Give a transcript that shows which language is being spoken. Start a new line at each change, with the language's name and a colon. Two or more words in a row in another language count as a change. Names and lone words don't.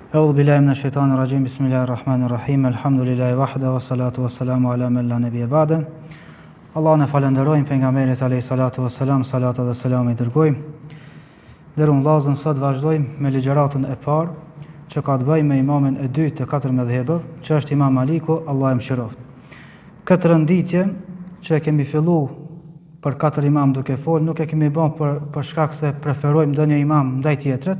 Arabic: أعوذ بالله من الشيطان الرجيم بسم الله الرحمن الرحيم الحمد لله وحده والصلاة والسلام على من لا نبي بعده.
Albanian: Allahun e falenderojmë, pejgamberit
Arabic: عليه الصلاة والسلام,
Albanian: salata dhe selam I dërgojmë. Dërun vllazën, sot vazhdojmë me ligjëratën e parë që ka të bëjë me imamin e dytë të katër mëdhëbeve, që është Imam Maliku, Allah e mëshiroft. Këtë rënditje që e kemi filluar për katër imam duke fol, nuk e kemi bën për shkak se preferojmë ndonjë imam ndaj tjetrit.